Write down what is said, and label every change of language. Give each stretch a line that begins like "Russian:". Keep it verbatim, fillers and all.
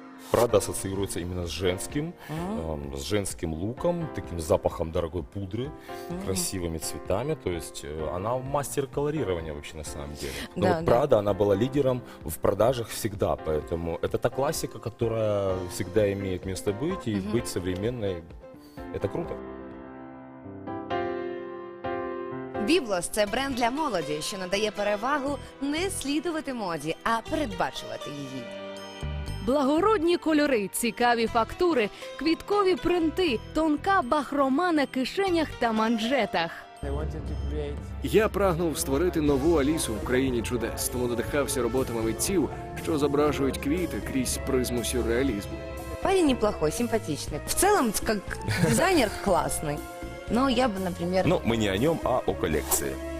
Russian: Прада ассоциируется именно с женским, эм, с женским луком, таким запахом дорогой пудры, красивыми цветами. То есть э, она мастер колорирования вообще на самом деле. Но Да, вот да. Прада, она была лидером в продажах всегда, поэтому это та классика, которая всегда имеет место быть, и быть современной – это круто.
Ukrainian: Біблос – це бренд для молоді, що надає перевагу не слідувати моді, а передбачувати її. Благородні кольори, цікаві фактури, квіткові принти, тонка бахрома на кишенях та манжетах.
English: They wanted to create
Ukrainian: Я прагнув створити нову Алісу в країні чудес, тому надихався роботами митців, що зображують квіти крізь призму сюрреалізму.
Russian: Парень неплохой, симпатичный. В целом, как дизайнер, классный. Но я бы, например, Но мы не о нем, а о коллекции.